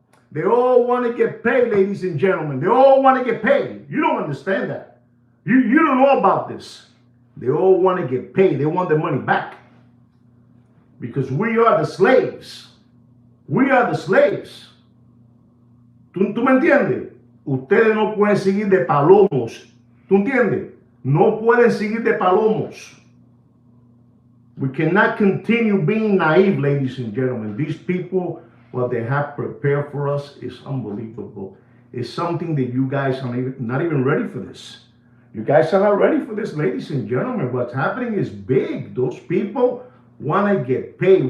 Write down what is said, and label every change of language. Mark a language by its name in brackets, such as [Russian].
[English] They all want to get paid, ladies and gentlemen. They all want to get paid. You don't understand that. You don't know about this. They all want to get paid. They want their money back. Because we are the slaves. We are the slaves. [Spanish] ¿Tú me entiendes? Ustedes no pueden seguir de palomos. ¿Tú entiendes? No pueden seguir de palomos. [English] We cannot continue being naive, ladies and gentlemen. These people, what they have prepared for us is unbelievable. It's something that you guys are not even ready for this. You guys are not ready for this, ladies and gentlemen. What's happening is big. Those people want to get paid.